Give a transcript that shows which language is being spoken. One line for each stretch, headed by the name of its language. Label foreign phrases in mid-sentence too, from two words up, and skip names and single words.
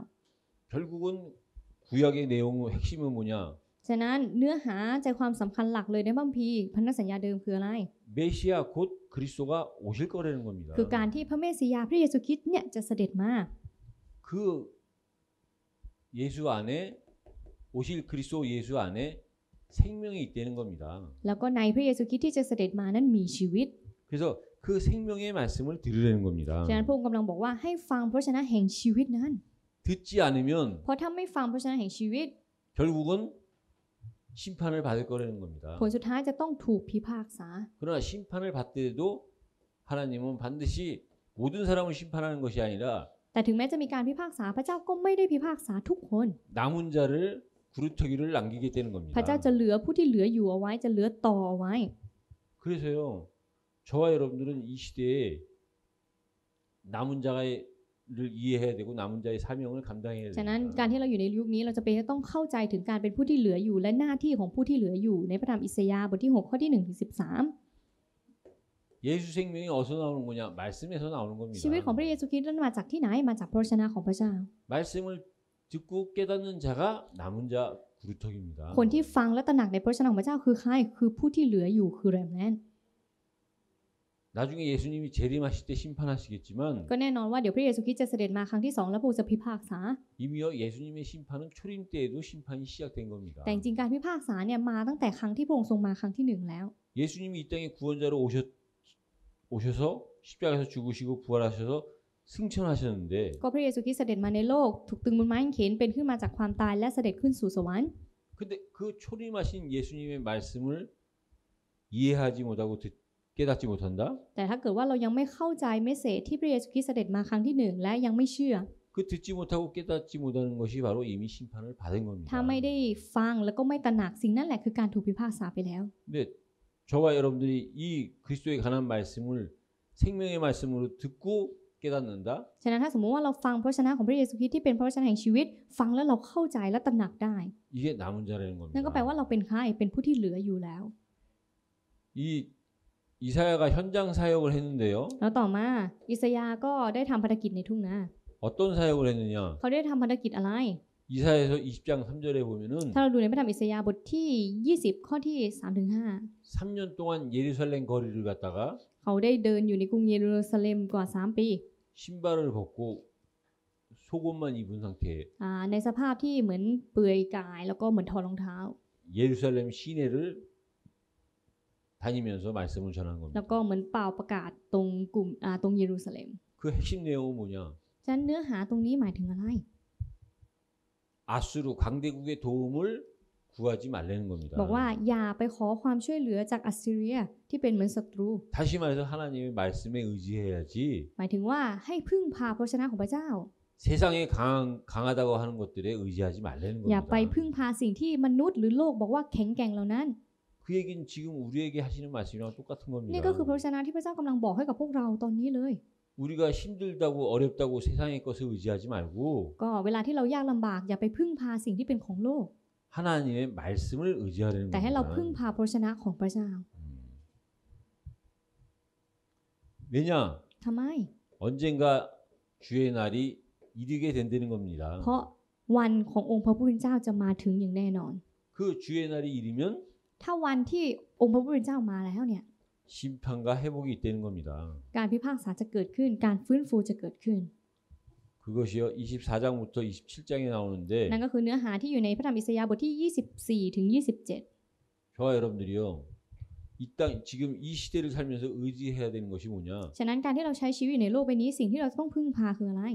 Korean: 결국은 구약의 내용 핵심은 뭐냐?
Thai: ฉะนั้นเนื้อหาใจความสำคัญหลักเลยในพระคัมภีร์พันธสัญญาเดิมคืออะไร
Korean: 메시아 곧 그리스도가 오실 거라는 겁니다.
Thai: คือการที่พระเมสสิยาพระเยซูคริสต์เนี่ยจะเสด็จมา
Korean: 그 예수 안에 오실 그리스도 예수 안에 생명이 있다는 겁니다.
Thai: แล้วก็ในพระเยซูคริสต์ที่จะเสด็จมานั้นมีชีวิต
Korean: 그래서 그 생명의 말씀을 들으라는 겁니다.
Thai: ฉะนั้นพระองค์กำลังบอกว่าให้ฟังพระชนะแห่งชีวิตนั้น
Korean: 듣지 않으면
Thai: เพราะถ้าไม่ฟังพระชนะแห่งชีวิต
Korean: 결국은 심판을 받을 거라는 겁니다.
Thai: ผลสุดท้ายจะต้องถูกพิพากษา
Korean: 그러나 심판을 받더라도 하나님은 반드시 모든 사람을 심판하는 것이 아니라
Thai: แต่ถึงแม้จะมีการพิพากษาพระเจ้าก็ไม่ได้พิพากษาทุกคน
Korean: 남은 자를 구루터기를 남기겠다는 겁니다.
Thai: พระเจ้าจะเหลือผู้ที่เหลืออยู่เอาไว้จะเหลือต่อเอาไว้
Korean: 그래서요, 저와 여러분들은 이 시대에 남은 자를 이해해야 되고 남은 자의 사명을 감당해야
Thai: ฉะนั้น
Korean: 됩니다.
Thai: การที่เราอยู่ในยุคนี้เราจะเป็นต้องเข้าใจถึงการเป็นผู้ที่เหลืออยู่และหน้าที่ของผู้ที่เหลืออยู่ในพระธรรมอิสยาห์บทที่6ข้อที่1ถึง13
Korean: 예수 생명이 어디서 나오는 거냐? 말씀에서 나오는 겁니다.
Thai: ชีวิตของพระเยซูคริสต์นั้นมาจากที่ไหนมาจากพระวจนะของพระเจ้า
Korean: 말씀을 듣고 깨닫는 자가 남은 자 구루터기입니다.
Thai: คนที่ฟังและตระหนักในพระวจนะของพระเจ้าคือใครคือผู้ที่เหลืออยู่คือแรมแนน
Korean: 나중에 예수님이 재림하실 때 심판하시겠지만
Thai: ก็แน่นอนว่าเดี๋ยวพระเยซูคริสต์จะเสด็จมาครั้งที่2แล้วพระองค์จะพิพากษา
Korean: 이미요 예수님의 심판은 초림 때에도 심판이 시작된 겁니다.
Thai: แต่จริงๆการพิพากษาเนี่ยมาตั้งแต่ครั้งที่พระองค์ทรงมาครั้งที่1แล้ว
Korean: 예수님이 이 땅에 구원자로 오셔서 십자가에서 죽으시고 부활하셔서 승천하셨는데
Thai: ก็พระเยซูคริสต์เสด็จมาในโลกถูกตึงบนไม้กางเขนเป็นขึ้นมาจากความตายและเสด็จขึ้นสู่สวรรค์
Korean: 근데 그 초림하신 예수님의 말씀을 이해하지 못하고 깨닫지 못한다?
Thai: แต่ถ้าเกิดว่าเรายังไม่เข้าใจเมสเสจที่พระเยซูคริสต์เสด็จมาครั้งที่1และยังไม่เชื่อ
Korean: 그 듣지 못하고 깨닫지 못하는 것이 바로 이미 심판을 받은 겁니다.
Thai: ถ้าไม่ได้ฟังแล้วก็ไม่ตระหนักสิ่งนั้นแหละคือการถูกพิพากษาไปแล้ว
Korean: 근데 저와 여러분들이 이 그리스도에 관한 말씀을 생명의 말씀으로 듣고 깨닫는다?
Thai: ฉะนั้นถ้าสมมติว่าเราฟังพระวจนะของพระเยซูคริสต์ที่เป็นพระวจนะแห่งชีวิต ฟังแล้วเราเข้าใจและตระหนักได้
Korean: 이게 남은 자라는
Thai: นั่นก็แปล
Korean: 겁니다.
Thai: ว่าเราเป็นใครเป็นผู้ที่เหลืออยู่แล้ว
Korean: 이 이사야가 현장 사역을 했는데요.
Thai: แล้วต่อมาอิสยาห์ก็ได้ทำภารกิจในทุ่งนา
Korean: 어떤 사역을 했느냐?
Thai: เขาได้ทำภารกิจอะไร
Korean: 이사야에서 20장 3절에 보면은
Thai: ถ้าเราดูในพระธรรมอิสยาห์บทที่20ข้อที่3ถึง5
Korean: 3년 동안 예루살렘 거리를 갔다가
Thai: เขาได้เดินอยู่ในกรุงเยรูซาเล็มกว่า3ปี
Korean: 신발을 벗고 속옷만 입은 상태에
Thai: ในสภาพที่เหมือนเปลือยกายแล้วก็เหมือนถอดรองเท้า
Korean: 예루살렘 시내를 다니면서 말씀을 전한
Thai: แล้ว
Korean: 겁니다.
Thai: ก็เหมือนเป่าประกาศตรงกลุ่มตรงเยรูซาเล็ม
Korean: 그 핵심 내용은 뭐냐?
Thai: ฉะนั้นเนื้อหาตรงนี้หมายถึงอะไร
Korean: 아수르 강대국의 도움을 구하지 말라는 겁니다.
Thai: บอกว่าอย่าไปขอความช่วยเหลือจากอัสซีเรียที่เป็นเหมือนศัตรู
Korean: 다시 말해서 하나님의 말씀에 의지해야지
Thai: หมายถึงว่าให้พึ่งพาพระวจนะของพระเจ้า
Korean: 세상에 강하다고 하는 것들에 의지하지 말라는
Thai: อย่า
Korean: 겁니다.
Thai: ไปพึ่งพาสิ่งที่มนุษย์หรือโลกบอกว่าแข็งแกร่งเหล่านั้น
Korean: 그 얘기는 지금 우리에게 하시는 말씀이랑 똑같은
Thai: นี่
Korean: 겁니다.
Thai: ก็คือพระวจนะที่พระเจ้ากำลังบอกให้กับพวกเราตอนนี้เลย
Korean: 우리가 힘들다고 어렵다고 세상의 것을 의지하지 말고
Thai: ก็เวลาที่เรายากลำบากอย่าไปพึ่งพาสิ่งที่เป็นของโลก
Korean: 하나님의 말씀을 의지하라는
Thai: แต่ให้เราพึ่ง
Korean: 겁니다.
Thai: พาพระวจนะของพระเจ้า
Korean: 왜냐?
Thai: ทำไม
Korean: 언젠가 주의 날이 이르게 된다는 겁니다.
Thai: เพราะวันขององค์พระผู้เป็นเจ้าจะมาถึงอย่างแน่นอน
Korean: 그 주의 날이 이르면
Thai: ถ้าวันที่องค์พระผู้เป็นเจ้ามาแล้วเนี่ย
Korean: 심판과 회복이 있다는 겁니다.
Thai: การพิพากษาจะเกิดขึ้นการฟื้นฟูจะเกิดขึ้น
Korean: 그것이요 24장부터 27장에 나오는데
Thai: นั่นก็คือเนื้อหาที่อยู่ในพระธรรมอิสยาห์บทที่24ถึง27
Korean: 저와 여러분들이요 이 땅 지금 이 시대를 살면서 의지해야 되는 것이 뭐냐?
Thai: ฉะนั้นการที่เราใช้ชีวิตในโลกใบนี้สิ่งที่เราต้องพึ่งพาคืออะไร